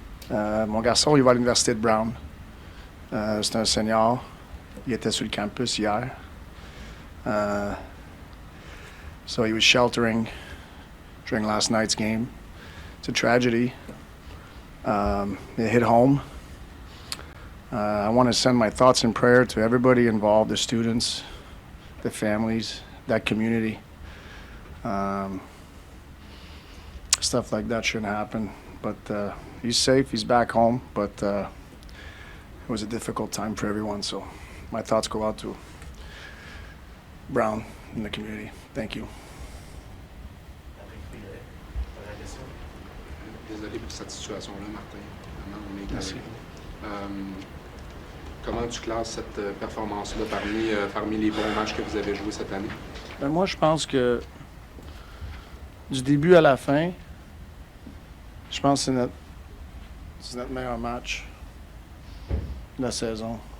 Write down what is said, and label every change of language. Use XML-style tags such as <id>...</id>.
<fr>Mon garçon, il va à l'université de Brown. C'est un senior. Il était sur le campus hier.</fr> <en>So he was sheltering during last night's game. It's a tragedy. It hit home. I want to send my thoughts and prayer to everybody involved, the students, the families, that community. Stuff like that shouldn't happen. But he's safe, he's back home, but it was a difficult time for everyone, so my thoughts go out to Brown and the community. Thank you.</en> <fr>Désolé pour cette situation-là, Martin. Vraiment, on est Merci. Comment tu classes cette performance-là parmi les bons matchs que vous avez joués cette année? Ben moi, je pense que du début à la fin, je pense que c'est notre meilleur match de la saison.</fr>